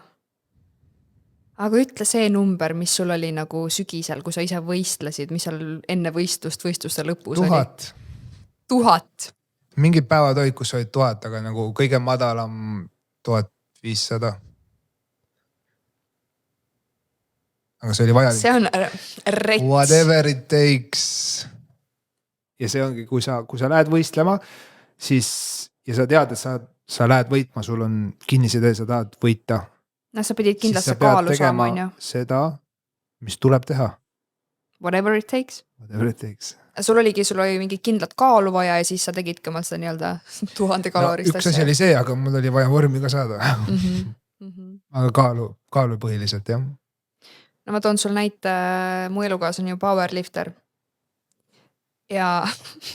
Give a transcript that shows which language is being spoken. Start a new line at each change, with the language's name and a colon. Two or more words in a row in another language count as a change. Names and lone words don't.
Estonian: Aga ütle see number, mis sul oli nagu sügisel, kui sa ise võistlesid, mis seal enne võistluste lõpus 1000. oli? 1000. Mingid päevad olid, kus olid 1000, aga nagu kõige madalam 1500. Aga see oli vajalik. See on rets.
English: Whatever it takes.
Estonian: Ja see ongi, kui sa lähed võistlema, siis, ja sa tead, et sa lähed võitma, sul on kinnisidee, sa tahad võita. No sa pidid kindlasti kaalu saama, on ju. Seda, mis tuleb teha.
English: Whatever it takes. Whatever it takes.
Estonian: Sul oli mingi kindlat kaalu vaja ja siis sa tegidki oma seda nii-öelda 1000 kalorist. Üks asi oli see, aga mul oli vaja vormi ka saada. Aga kaalu põhiliselt, jah. No ma toon sul näite, mu elukaas on ju powerlifter.